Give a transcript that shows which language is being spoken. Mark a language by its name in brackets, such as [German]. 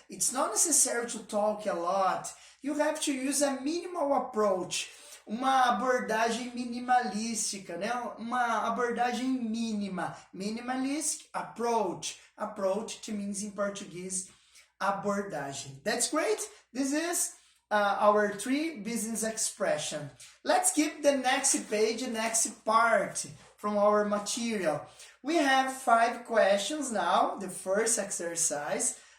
[English] It's not necessary to talk a lot. You have to use a minimal approach. [Portuguese] Uma abordagem minimalística, né? Uma abordagem mínima. [English] Minimalistic approach. Approach, it means in Portuguese, abordagem. That's great. This is our 3 business expression. Let's keep the next page, next part from our material. We have 5 questions now, the first exercise.